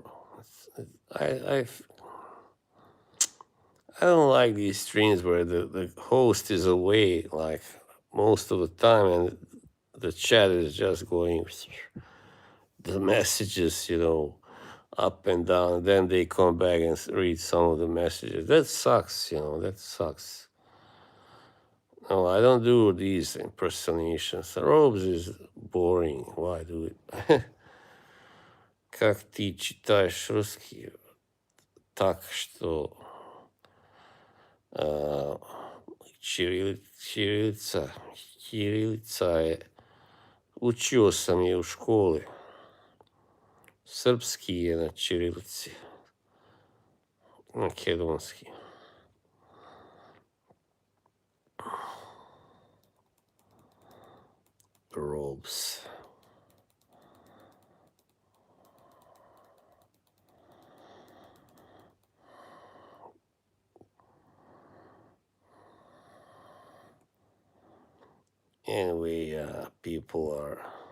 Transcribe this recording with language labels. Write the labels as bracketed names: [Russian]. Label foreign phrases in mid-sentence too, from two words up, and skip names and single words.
[English] I I I don't like these streams where the host is away like most of the time, and the chat is just going the messages, up and down. Then they come back and read some of the messages. That sucks, that sucks. No, I don't do these impersonations. Robes is boring. Why do it? [Russian] Как ты читаешь русский, так что [Serbian] Ćirilica, Ćirilica je, učio sam je u školi. Srpski je na ćirilici, makedonski. [English] Robes. Anyway, people are.